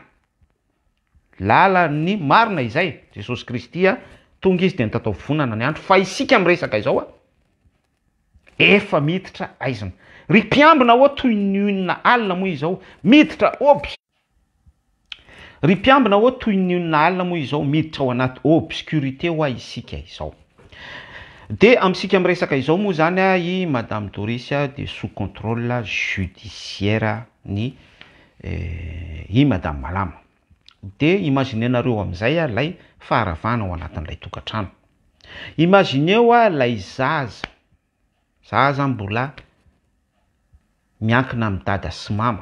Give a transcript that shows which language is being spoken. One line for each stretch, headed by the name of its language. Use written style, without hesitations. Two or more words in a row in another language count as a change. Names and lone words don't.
Malagasy: Lalan'ny marina izay, Jesosy Kristy tonga izy dia nitatao vovonana ny andro, fa isika miresaka izao efa miditra aizina. Ry mpiambina toy ny onina alina moa izao miditra ry mpiambina toy ny onina alina moa izao miditra ao anaty obscurité isika izao. De amintsika miresaka izao moa zany i Madame Doris de
French: sous contrôle judiciaire
Malagasy: ny i Madame Malama. De imaginenareo amin'izay lay faharavana ao anatin'ilay tokantrano. Imagineo lay zaza mbola miankina amin'ny dada sy mama.